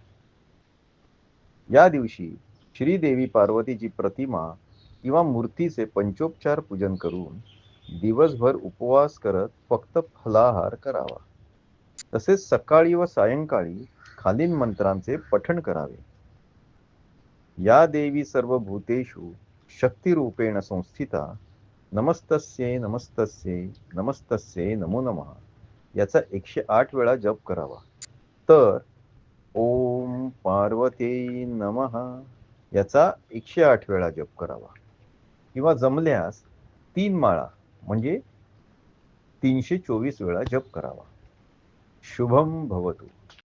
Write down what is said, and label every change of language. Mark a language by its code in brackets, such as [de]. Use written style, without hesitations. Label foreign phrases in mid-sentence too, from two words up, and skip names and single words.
[mr] या दिवशी श्रीदेवी पार्वतीची प्रतिमा किंवा मूर्तीचे पंचोपचार पूजन करून दिवसभर उपवास करत फक्त फलाहार करावा. तसेच सकाळी व सायंकाळी खालील मंत्रांचे पठण करावे. [sa] या देवी सर्वभूतेषु शक्तिरूपेण संस्थिता नमस्तस्ये नमस्तस्ये नमस्तस्ये नमो नमः [mr] याचा 108 वेळा जप करावा. तर [sa] ओम पार्वती नमः [mr] याचा 108 वेळा जप करावा. किंवा जमल्यास 3 माळा म्हणजे 324 वेळा जप करावा. [sa] शुभम भवतु.